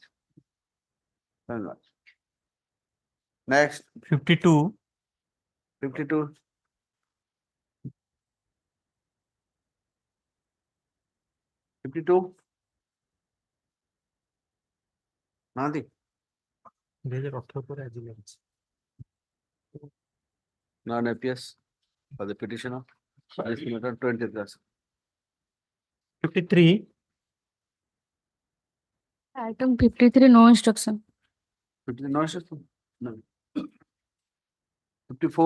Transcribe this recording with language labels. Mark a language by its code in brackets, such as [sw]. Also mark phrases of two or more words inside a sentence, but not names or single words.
[en] 7th March. Next 52. 52. 52. Nandi. [or] 2018 ପରେ ଆଜି ଲାଗିଛି। [en] Non-APS for the petitioner. This matter 20th class. 53. Item 53, no instruction. 53 no instruction. No. 54.